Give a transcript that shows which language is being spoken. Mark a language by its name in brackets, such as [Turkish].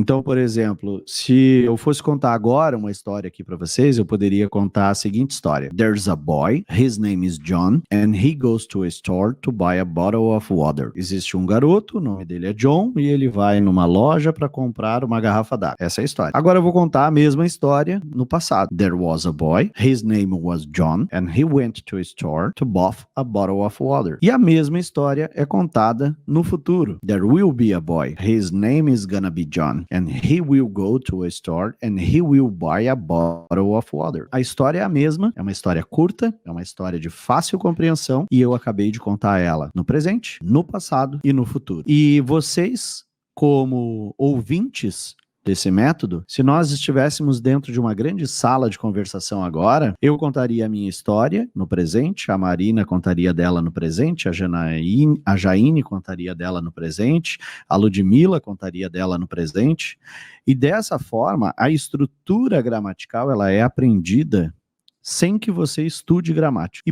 [Portuguese] Então, por exemplo, se eu fosse contar agora uma história aqui para vocês, eu poderia contar a seguinte história: [English] There's a boy, his name is John, and he goes to a store to buy a bottle of water. [Portuguese] Existe um garoto, o nome dele é John, e ele vai numa loja para comprar uma garrafa d'água. Essa é a história. Agora eu vou contar a mesma história no passado. [English] There was a boy, his name was John, and he went to a store store to buy a bottle of water. [Portuguese] E a mesma história é contada no futuro. [English] There will be a boy. His name is gonna be John. And he will go to a store and he will buy a bottle of water. [Portuguese] A história é a mesma, é uma história curta, é uma história de fácil compreensão e eu acabei de contar ela no presente, no passado e no futuro. E vocês, como ouvintes desse método, se nós estivéssemos dentro de uma grande sala de conversação agora, eu contaria a minha história no presente, a Marina contaria dela no presente, a Jaine contaria dela no presente, a Ludmila contaria dela no presente, e dessa forma, a estrutura gramatical ela é aprendida sem que você estude gramática.